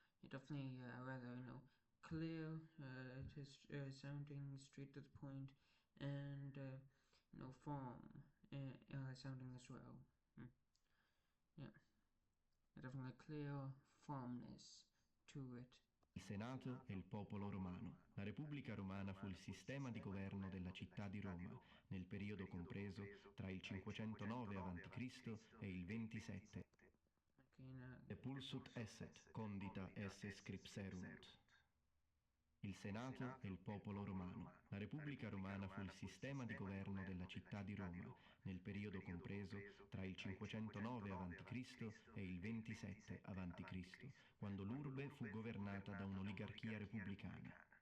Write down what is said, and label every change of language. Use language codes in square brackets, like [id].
[en] Definitely rather clear, just sounding straight to the point, and form sounding as well. Hmm. Yeah, definitely clear formness to it. [it] Il Senato e il popolo romano. La Repubblica Romana fu il sistema di governo della città di Roma nel periodo compreso tra il 509 a.C. e il 27. [en] Okay, now, [la] Depulsut esset, condita esse scripserunt. [it] Il Senato e il popolo romano. La Repubblica Romana fu il sistema di governo della città di Roma nel periodo compreso tra il 509 a.C. e il 27 a.C., quando l'urbe fu governata da un'oligarchia repubblicana.